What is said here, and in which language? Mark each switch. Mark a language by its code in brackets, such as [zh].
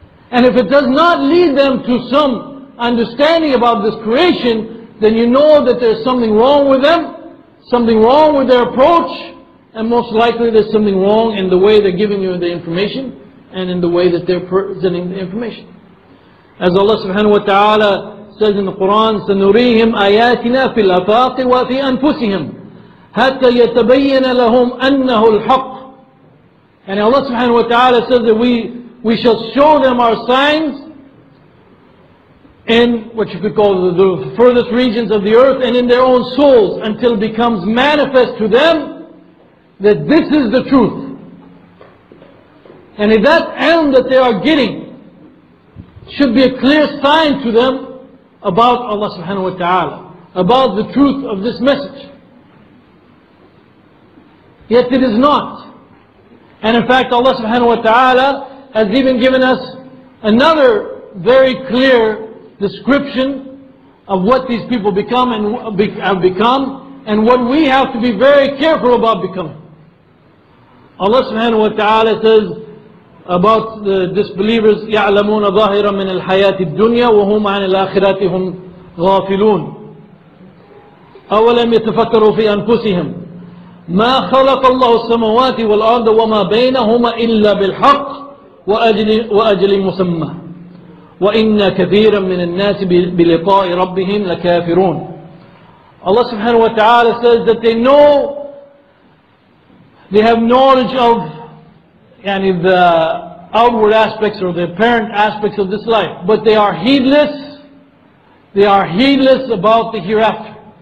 [en] And if it does not lead them to some understanding about this creation, then you know that there's something wrong with them, something wrong with their approach, and most likely there's something wrong in the way they're giving you the information and in the way that they're presenting the information. As Allah subhanahu wa ta'ala says in the Quran, [ar] سَنُرِيهِمْ آيَاتِنَا فِي الْأَفَاقِ وَفِي أَنفُسِهِمْ حَتَّى يَتَبَيَّنَ لَهُمْ أَنَّهُ الْحَقِّ. [en] And Allah subhanahu wa ta'ala says that we shall show them our signs in what you could call the furthest regions of the earth and in their own souls, until it becomes manifest to them that this is the truth. And if that ilm that they are getting should be a clear sign to them about Allah subhanahu wa ta'ala, about the truth of this message. Yet it is not. And in fact Allah subhanahu wa ta'ala has even given us another very clear description of what these people become and have become, and what we have to be very careful about becoming. Allah subhanahu wa ta'ala says about the disbelievers, [ar] يَعْلَمُونَ ظَاهِرًا مِنَ الْحَيَاةِ الدُّنْيَا وَهُمْ عَنِ الْآخِرَةِ هُمْ غَافِلُونَ أَوَلَمْ يَتَفَكَّرُوا فِي أَنفُسِهِمْ مَا خَلَقَ اللَّهُ السَّمَوَاتِ وَالْأَرْضَ وَمَا بَيْنَهُمَا إِلَّا بِالْحَقِّ وَأَجْلٍ مُسَمًّى وَإِنَّ كَثِيرًا مِنَ النَّاسِ بِلِقَاءِ رَبِّهِمْ لَكَافِرُونَ. [en] Allah subhanahu wa ta'ala says that they know, they have knowledge of the outward aspects or the apparent aspects of this life, but they are heedless. They are heedless about the hereafter.